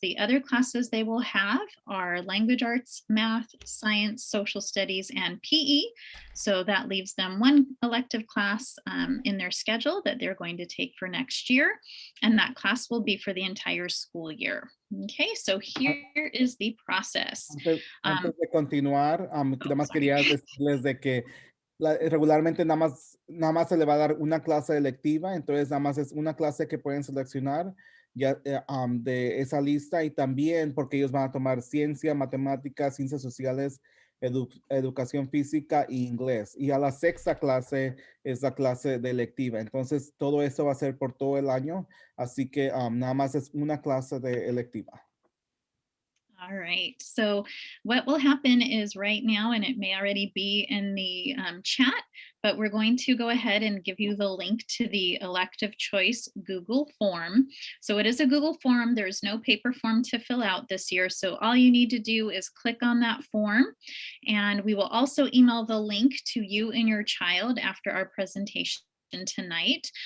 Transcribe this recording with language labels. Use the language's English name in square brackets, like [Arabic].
[English] The other classes they will have are language arts, math, science, social studies, and PE. So that leaves them one elective class in their schedule that they're going to take for next year. And that class will be for the entire school year. Okay, so here is the process. [Spanish] Antes de continuar, nada más quería decirles de que regularmente nada más se le va a dar una clase electiva, entonces nada más es una clase que pueden seleccionar ya de esa lista y también porque ellos van a tomar ciencia, matemáticas, ciencias sociales, educación física e inglés. Y a la sexta clase es la clase de electiva. Entonces todo eso va a ser por todo el año, así que nada más es una clase de electiva. [English] All right. So what will happen is right now, and it may already be in the chat, but we're going to go ahead and give you the link to the elective choice Google form. So it is a Google form. There's no paper form to fill out this year. So all you need to do is click on that form, and we will also email the link to you and your child after our presentation tonight.